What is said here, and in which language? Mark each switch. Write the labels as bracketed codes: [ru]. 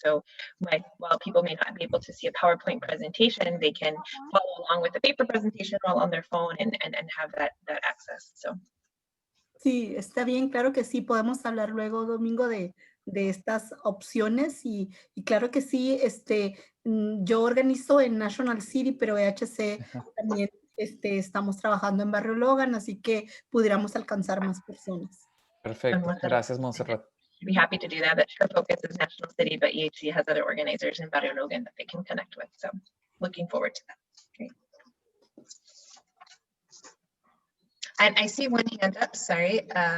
[en] So while people may not be able to see a PowerPoint presentation, they can follow along with the paper presentation while on their phone and have that access. So. [es] Sí, está bien, claro que sí. Podemos hablar luego, Domingo, de estas opciones, y claro que sí. Yo organizo en National City, pero EHC también estamos trabajando en Barrio Logan, así que pudiéramos alcanzar más personas. Perfecto. Gracias, Montserrat. [en] I'd be happy to do that. That her focus is National City, but EHC has other organizers in Barrio Logan that they can connect with. So looking forward to that. Great. And I see one hand up, sorry.